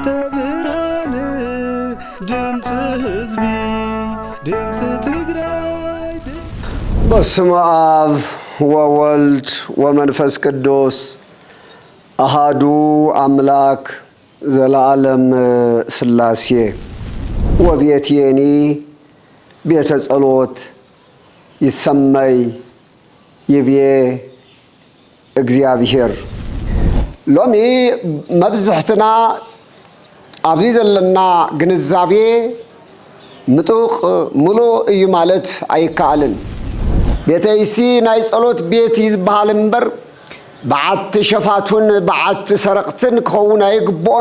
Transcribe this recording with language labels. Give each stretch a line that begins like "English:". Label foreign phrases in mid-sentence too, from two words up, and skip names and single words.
Tigrinya: ብርሃን ድምጽ ህዝቢ ድምጽ ትግራይ
Geez: በስመ አብ ወወልድ ወመንፈስ ቅዱስ አሃዱ አምላክ ዘላለም ሥላሴ ወቤቴኒ ቤተ ጸሎት ይሰመይ ይቤ እግዚአብሔር ሎሚ
Tigrinya: መብዝሕትና ኣብዚ ዘለና ግንዛቤ ምጡቕ ሙሉእ እዩ ማለት ኣይከኣልን። ቤተይሲ ናይ ጸሎት ቤት ይዝበሃል እምበር በዓቲ ሸፋቱን በዓቲ ሰረቕትን ክኸውን ኣይግብኦን